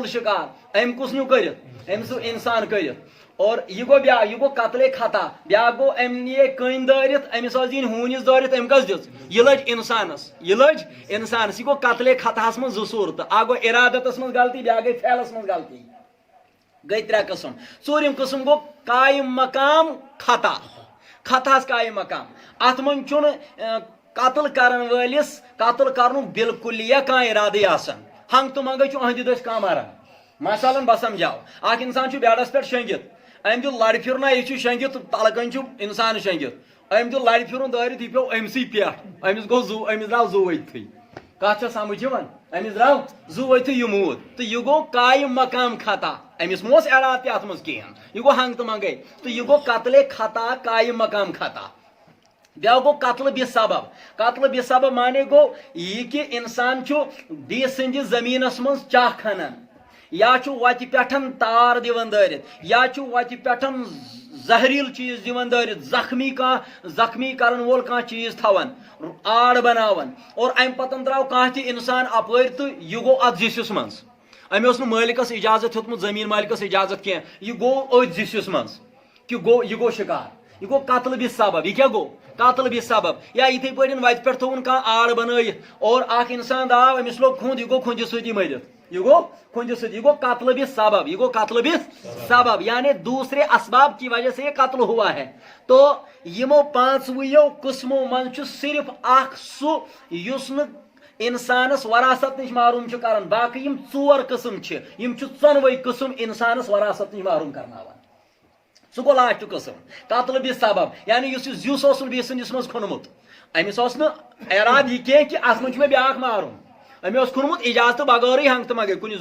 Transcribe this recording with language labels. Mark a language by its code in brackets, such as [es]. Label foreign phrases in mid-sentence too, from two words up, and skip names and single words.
[ks] شکار أمۍ کُس نیوٗ کٔرِتھ أمۍ سُہ انسان کٔرِتھ اور یہ گوٚو بیاکھ یہ گوٚو قتل خطا بیاکھ گوٚو أمۍ نِیے کٔنۍ دٲرِتھ أمِس ٲس دِنۍ ہوٗنِس دٲرِتھ أمۍ کس دِژ یہِ لٔج انسانس یہ گوٚو قتل خطاہس منٛز 2 صوٗرتہٕ اکھ گوٚو ارادتس منٛز غلطی بیاکھ گٔے فعلس منٛز غلطی گٔے 3 قسم ژوٗرِم قسم گوٚو قائم مقام خطا خطاہس قائم مقام اتھ منٛز چھُنہٕ قتل کرن وٲلِس قتل کرنُک بالکُلیہ کانٛہہ ارادٕے آسان ہنگ تہٕ منگے چھُ أہنٛدِ دٔسۍ کانٛہہ مران مثلاً بہٕ سمجھاو اکھ انسان چھُ بیڈس پٮ۪ٹھ شۄنگِتھ أمۍ دیُت لرِ پھِرنا یہِ چھُ شۄنگِتھ تلہٕ کنۍ چھُ انسان شۄنگِتھ أمۍ دیُت لرِ پھِرُن دٲرِتھ یہِ پیوٚو أمسٕے پٮ۪ٹھ أمِس گوٚو زُو أمِس درٛاو زُو ؤتھٕے کتھ چھےٚ سمجھ یِوان أمِس درٛاو زُو ؤتھٕے یہِ موٗد تہٕ یہِ گوٚو قائم مقام خطا أمِس مہ اوس ارادٕ تہِ اتھ منٛز کِہیٖنۍ یہِ گوٚو ہنگ تہٕ منگے تہٕ یہِ گوٚو قتل خطا قائم مقام خطا بیاکھ گوٚو قتل بِسبب قتل بِسبب مانے گوٚو یہِ کہِ انسان چھُ بیٚیِس سٕنٛدِس زٔمیٖنس منٛز چاہ کھنان یا چھُ وتہِ پٮ۪ٹھ تار دِوان دٲرِتھ یا چھُ وتہِ پٮ۪ٹھ زہریٖل چیٖز دِوان دٲرِتھ زخمی کرن وول کانٛہہ چیٖز تھاوان آڑ بناوان اور امہِ پتہٕ درٛاو کانٛہہ تہِ انسان اپٲرۍ تہٕ یہِ گوٚو اتھ زِسِس منٛز أمۍ اوس نہٕ مٲلکس اجازت ہیوٚتمُت زٔمیٖن مٲلکس اجازت کینٛہہ یہِ گوٚو أتھۍ زِسِس منٛز کہِ یہِ گوٚو شکار یہ گوٚو قتل بِسبب یہ کیا گوٚو قتل بِسبب یا یِتھٕے پٲٹھۍ وتہِ پٮ۪ٹھ تھوٚوُن کانٛہہ آڑ بنٲیِتھ اور اکھ انسان درٛاو أمِس لوگ کھُنٛد یہِ گوٚو کھُنٛدِ سۭتی مٔرِتھ یہ گوٚو قتل بِسبب یہ گوٚو قتل بِسبب [ur] یعنی دوسرے اسباب کی وجہ سے یہ قتل ہوا ہے تو [ks] یمو 5 قسمو منٛز چھُ صرف اکھ سُہ یُس نہٕ انسانس وراثت نش معروم چھُ کران باقی یم 4 قسم چھِ یم چھِ 4 قسم انسانس وراثت نش معروم کرناوان سُہ گوٚو لاسٹ قسم قتل بِسبب یعنی یُس یہِ زِیُس اوسُن بیٚیِس سٕنٛدِس منٛز کھوٚنمُت أمِس اوس نہٕ ارادٕ یہِ کینٛہہ کہِ اتھ منٛز چھُ مےٚ بیٛاکھ مارُن أمۍ اوس کھوٚنمُت اجازتہٕ بغٲرٕے ہنگ تہٕ منگے کُنہِ